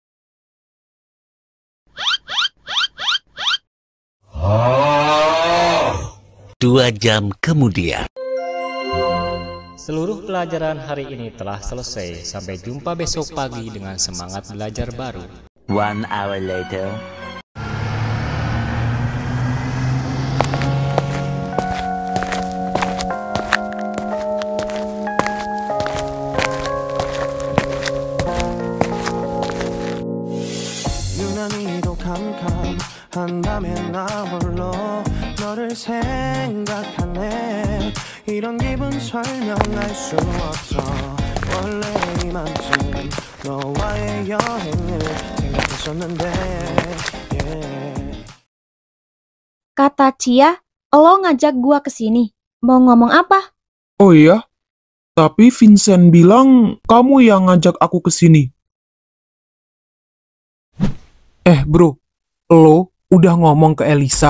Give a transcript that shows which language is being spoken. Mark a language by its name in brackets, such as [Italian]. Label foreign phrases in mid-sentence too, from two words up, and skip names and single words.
[Indonesian] 2 jam kemudian. Seluruh pelajaran hari ini telah selesai. Sampai jumpa besok pagi dengan semangat belajar baru. [English] 1 hour later. [Korean] 유난히도 캄캄한다면 나 홀로 너를 생각하네. 이런 기분 설명할 수 없어. 원래 이맘쯤 너와의 여행을 생각했었는데 [Indonesian] Kata Cia, lo ngajak gua kesini. Mau ngomong apa? Oh iya? Tapi Vincent bilang kamu yang ngajak aku kesini. Bro, lo udah ngomong ke Elisa.